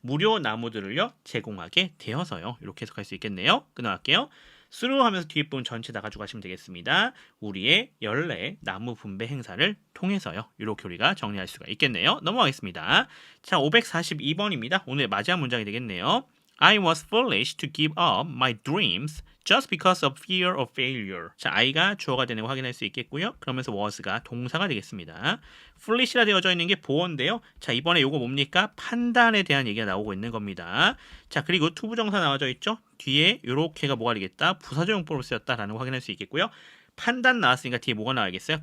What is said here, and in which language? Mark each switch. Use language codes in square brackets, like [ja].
[ko] 무료 나무들을요, 제공하게 되어서요. 이렇게 해석할 수 있겠네요. 끊어갈게요. through 하면서 뒤에 부분 전체 다 가져가시면 되겠습니다. 우리의 연례 나무 분배 행사를 통해서요. 이렇게 우리가 정리할 수가 있겠네요. 넘어가겠습니다. 자, 542번입니다. 오늘 마지막 문장이 되겠네요. [en] I was foolish to give up my dreams just because of fear of failure. [ko] 자, I가 주어가 되는 거 확인할 수 있겠고요. 그러면서 was가 동사가 되겠습니다. foolish라 되어져 있는 게 보어인데요. 자, 이번에 요거 뭡니까? 판단에 대한 얘기가 나오고 있는 겁니다. 자, 그리고 투부정사 나와져 있죠? 뒤에 요렇게가 뭐가 되겠다? 부사적용법으로 쓰였다라는 거 확인할 수 있겠고요. 판단 나왔으니까 뒤에 뭐가 나와야겠어요?